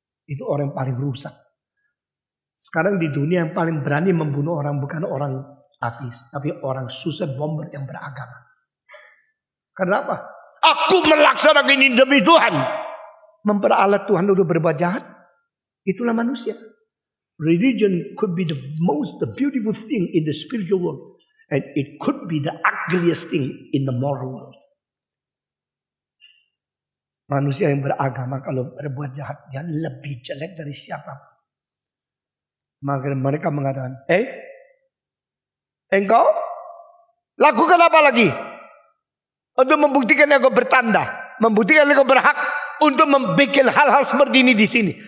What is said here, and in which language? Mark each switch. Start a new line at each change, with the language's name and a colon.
Indonesian: Itu orang yang paling rusak. Sekarang di dunia yang paling berani membunuh orang bukan orang ateis, tapi orang
English: suicide bomber
Indonesian: yang beragama. Kenapa? Aku melaksanakan ini demi Tuhan. Memperalat Tuhan untuk berbuat jahat. Itulah manusia.
English: Religion could be the beautiful thing in the spiritual world. And it could be the ugliest thing in the moral world.
Indonesian: Manusia yang beragama kalau berbuat jahat, dia lebih jelek dari siapapun. Maka mereka mengatakan, engkau lakukan apa lagi? Untuk membuktikan engkau bertanda. Membuktikan engkau berhak untuk membuat hal-hal seperti ini di sini.